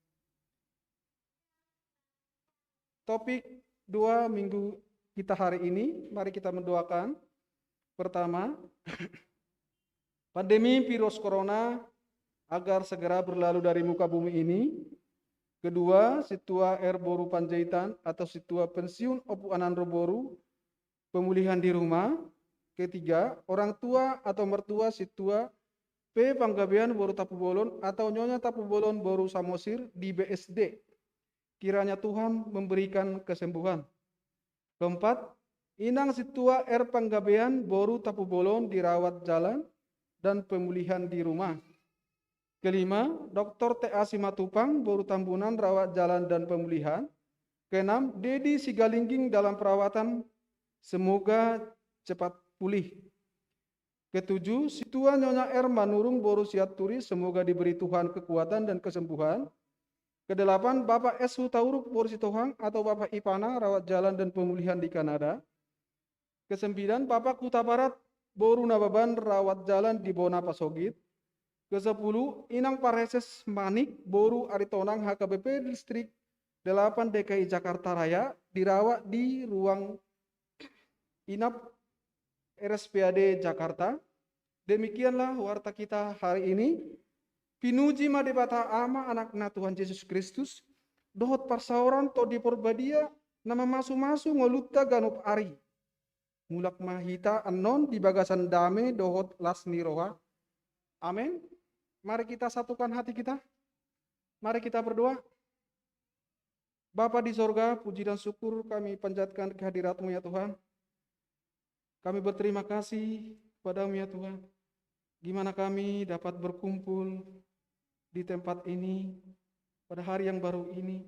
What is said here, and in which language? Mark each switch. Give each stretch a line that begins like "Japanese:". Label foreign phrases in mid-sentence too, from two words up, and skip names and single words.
Indonesian: Topik 2 minggu kita hari ini, mari kita mendoakan. Pertama, pandemi virus corona agar segera berlalu dari muka bumi ini. Kedua, situa R Boru Panjaitan atau situa pensiun Opu Anandro Boru, pemulihan di rumah. Ketiga, orang tua atau mertua situa P Panggabean Boru Tapu Bolon atau Nyonya Tapu Bolon Boru Samosir di BSD. Kiranya Tuhan memberikan kesembuhan. Keempat, inang situa R Panggabean Boru Tapu Bolon dirawat jalan dan pemulihan di rumah. Kelima, Dr. T.A. Simatupang Boru Tambunan rawat jalan dan pemulihan. Keenam, Dedi Sigalingging dalam perawatan, semoga cepat pulih. Ketujuh, situa Nyonya R Manurung Boru Siaturi, semoga diberi Tuhan kekuatan dan kesembuhan. Kedelapan, Bapak S. Hutauruk Boru Sitohang atau Bapak Ipana rawat jalan dan pemulihan di Kanada. Kesembilan, Bapak Kuta Barat Boru Nababan rawat jalan di Bona Pasogit. Kesepuluh, Inang Pareses Manik Boru Aritonang HKBP Distrik 8 DKI Jakarta Raya dirawat di ruang inap RSPAD Jakarta. Demikianlah warta kita hari ini.
Batak Toba: Pinuji madebata ama anakna Tuhan Yesus Kristus, dohot parsauran to di porbadia, nama masu-masu ngolutta ganup ari. Mulak mahita anon di bagasan dame dohot lasni roha.
Indonesian: Amin. Mari kita satukan hati kita. Mari kita berdoa. Bapa di sorga, puji dan syukur kami panjatkan kehadirat-Mu ya Tuhan. Kami berterima kasih kepada-Mu ya Tuhan. Gimana kami dapat berkumpul di tempat ini pada hari yang baru ini.